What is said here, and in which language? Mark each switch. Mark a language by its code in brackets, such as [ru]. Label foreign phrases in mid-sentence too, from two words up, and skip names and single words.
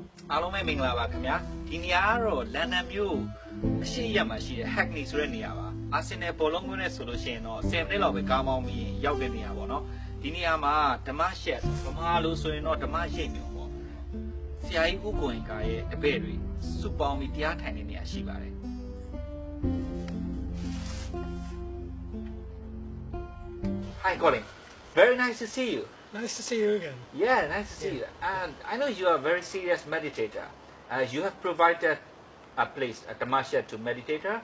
[my] အားလုံးပဲမင်္ဂလာပါခင်ဗျာဒီနေရာကတော့လန်ဒန်မြို့အရှိရက်မှာရှိတဲ့ Hackney ဆိုတဲ့နေရာပါအာဆင်နယ်ဘောလုံးကွင်းနဲ့ဆိုလို့ရှိရင်တော့10မိနစ်လောက်ပဲကားမောင်းပြီးရောက်တဲ့နေရာပေါ့နော်ဒီနေရာမှာဓမ္မရှက်ဗမာလိုဆိုရင်တော့ဓမ္မရိပ်မျိုးပေါ့ဆရာကြီးဦးကိုရင်ကရဲ့အဘဲတွေစုပေါင်းပြီးတရားထိုင်တဲ့နေရာရှိပါတယ် [en] Hi Colin, very nice to see you. Nice to see you again. Yeah, nice to see you. And I know you are a very serious meditator. You have provided a place, a tamasha to meditator.